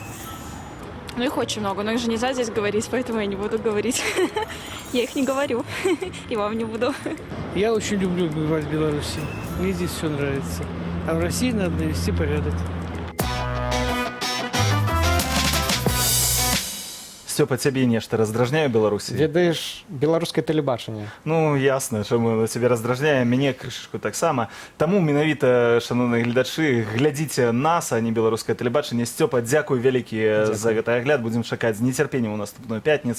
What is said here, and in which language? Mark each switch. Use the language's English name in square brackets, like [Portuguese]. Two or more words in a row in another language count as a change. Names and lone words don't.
[Russian] Ну, их очень много, но их же нельзя здесь говорить, поэтому я не буду говорить. Я их не говорю. И вам не буду. Я очень люблю бывать в Беларуси. Мне здесь все нравится. А в России надо навести порядок. [Belarusian] Стёпа, цябе нешта раздражняе ў Беларусі? Ведаеш, беларускае тэлебачанне. Ну, ясна, чаму цябе раздражняе, мяне крышачку таксама. Таму менавіта, шановныя гледачы, глядзіце нас, а не беларускае тэлебачанне. Стёпа, дзякуй вялікі за гэты агляд. Будзем чакаць з нецярпеннем у наступную пятніцу.